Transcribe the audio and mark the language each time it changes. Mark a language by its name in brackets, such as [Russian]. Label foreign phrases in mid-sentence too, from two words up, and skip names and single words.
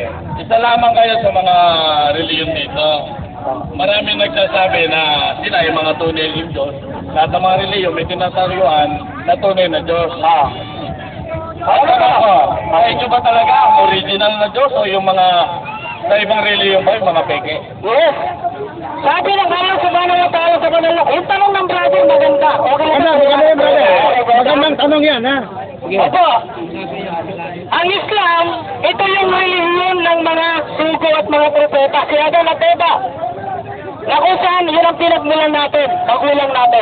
[Filipino] Isa lamang kayo sa mga reliyon dito. Marami nagsasabi na sila yung mga tunay ng Diyos. Lahat ng mga reliyon may tinatayuan na tunay na Diyos. Ay, ito ba talaga ang original na Diyos o yung mga sa ibang reliyon ba yung mga peke? Yes. Sabi ng Allah [Arabic] سبحانه وتعالى [Filipino] sa kanila, yung tanong ng brother maganda. Okay lang. Magandang tanong yan, ha? Opo. Ang Islam, ito yung relihiyon ng mga sugo at mga propeta. Si Adan at Eva. Na kung saan, yun ang pinagmulan natin, magulang natin.